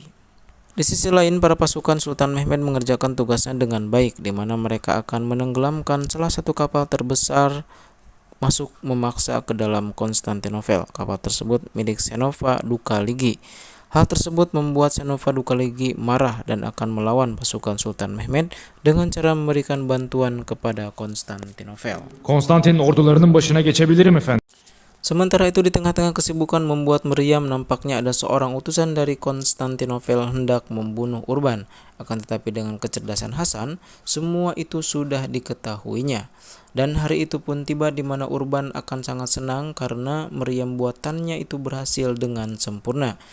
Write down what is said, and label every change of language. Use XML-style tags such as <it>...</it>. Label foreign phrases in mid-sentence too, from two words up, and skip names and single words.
<id>Di sisi lain, para pasukan Sultan Mehmed mengerjakan tugasnya dengan baik, di mana mereka akan menenggelamkan salah satu kapal terbesar masuk memaksa ke dalam Konstantinopel. Kapal tersebut milik Senova Dukaligi. Hal tersebut membuat Senova Dukaligi marah dan akan melawan pasukan Sultan Mehmed dengan cara memberikan bantuan kepada Konstantinopel.</id> <tr>Konstantin ordularının başına geçebilirim efendim.</tr> <id>Sementara itu di tengah-tengah kesibukan membuat meriam, nampaknya ada seorang utusan dari Konstantinopel hendak membunuh Urban. Akan tetapi dengan kecerdasan Hasan, semua itu sudah diketahuinya. Dan hari itu pun tiba di mana Urban akan sangat senang karena meriam buatannya itu berhasil dengan sempurna.</id>